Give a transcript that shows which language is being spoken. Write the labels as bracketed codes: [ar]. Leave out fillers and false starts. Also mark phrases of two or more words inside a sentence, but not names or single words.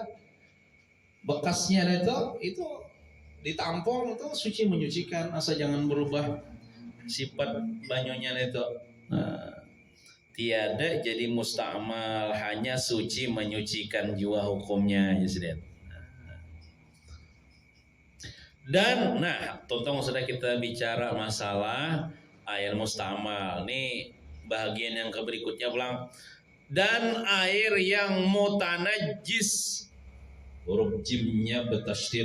[id] Bekasnya itu ditampung itu suci menyucikan, asal jangan berubah sifat banyunya itu. Tiada jadi musta'mal, hanya suci menyucikan jua hukumnya ya sudah. Dan tonton sudah kita bicara masalah air musta'mal. Nih bagian yang berikutnya pulang. Dan air yang mutanajis, huruf jimnya bertasydid.